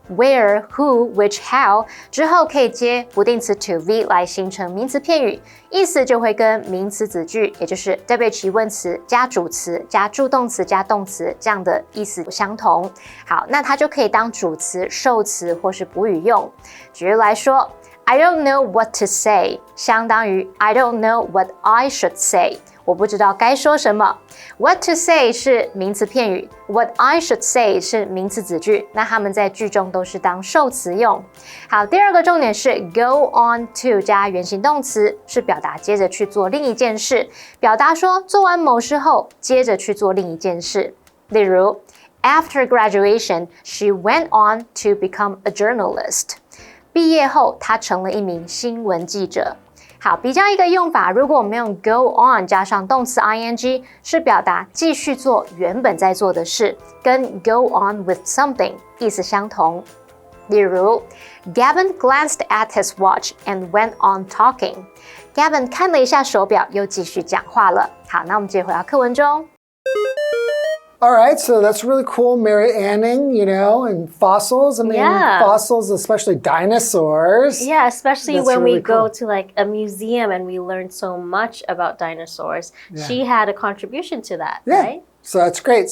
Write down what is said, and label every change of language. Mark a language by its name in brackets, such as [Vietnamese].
[English] where, who, which, how [Chinese] 之后可以接不定词 to be 来形成名词片语，意思就会跟名词子句，也就是 WH 疑问词加主词加助动词加动词这样的意思相同。好，那它就可以当主词、受词或是补语用。举例来说 [English] I don't know what to say [Chinese] 相当于 [English] I don't know what I should say [Chinese] 我不知道该说什么。 [English] What to say [Chinese] 是名词片语， [English] What I should say [Chinese] 是名词子句，那它们在句中都是当受词用。好，第二个重点是 go on to 加原形动词，是表达接着去做另一件事，表达说做完某事后接着去做另一件事。 [English] 例如 After graduation, she went on to become a journalist. [Chinese] 毕业后，她成了一名新闻记者。好，比较一个用法，如果我们用 go on 加上动词 ing， 是表达继续做原本在做的事，跟 [English] go on with something [Chinese] 意思相同。 [English] 例如 Gavin glanced at his watch and went on talking. [Chinese] Gavin 看了一下手表，又继续讲话了。好，那我们接回到课文中。 [English] All right, so that's really cool, Mary Anning, and fossils. I mean, fossils, especially dinosaurs. Yeah, especially when really we go cool. to like a museum and we learn so much about dinosaurs. Yeah. She had a contribution to that, right? So that's great.